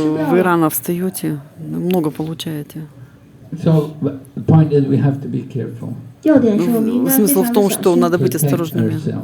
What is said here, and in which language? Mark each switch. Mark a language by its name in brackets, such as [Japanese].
[Russian] Вы рано встаете, много получаете. [English] So the point is we have to be careful. [Russian] Смысл в том, что надо быть осторожными.